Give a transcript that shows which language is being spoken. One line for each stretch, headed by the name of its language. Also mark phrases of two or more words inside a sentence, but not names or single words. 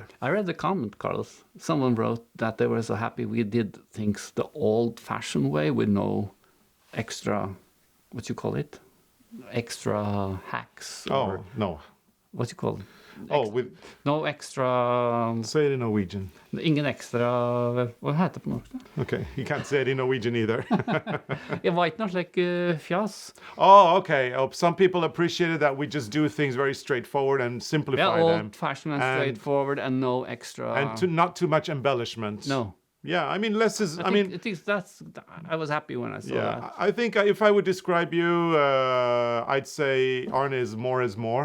English: I read the comment, Carlos. Someone wrote that they were so happy we did things the old-fashioned way with no extra, what you call it? Extra hacks. Oh, no. What you call it? Oh, with No extra. say it in Norwegian.
Norwegian: Ingen extra. Hva heter det på norsk? Da?
English: Okay, you can't say it in Norwegian either.
Norwegian: Jeg var ikke noe slik fjas.
English: Oh, okay. Oh, some people appreciated that we just do things very straightforward and simplify Yeah, them, old-fashioned and And- straightforward, and no extra. and not too much embellishment. No. Yeah, I mean, less is. I mean, I think that's. I was happy when I saw yeah, that. I think if I would describe you, I'd say Arne is more.